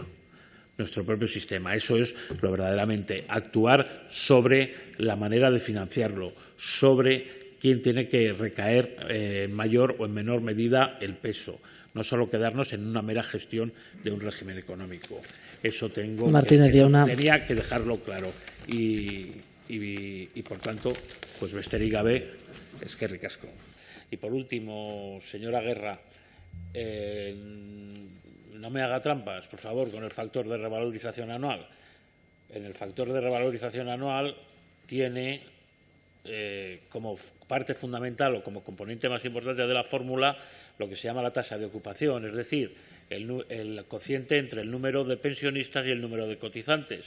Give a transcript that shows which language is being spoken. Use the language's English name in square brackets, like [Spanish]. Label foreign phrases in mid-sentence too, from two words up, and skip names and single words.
[Spanish] Eso es lo verdaderamente actuar sobre la manera de financiarlo, sobre quién tiene que recaer en mayor o en menor medida el peso. No solo quedarnos en una mera gestión de un régimen económico. Eso tenía que dejarlo claro. Y por tanto, pues [Basque] besterik gabe, eskerrik asko. [Spanish] Y por último, señora Guerra, no me haga trampas, por favor, con el factor de revalorización anual. En el factor de revalorización anual tiene como parte fundamental o como componente más importante de la fórmula lo que se llama la tasa de ocupación, es decir, el cociente entre el número de pensionistas y el número de cotizantes.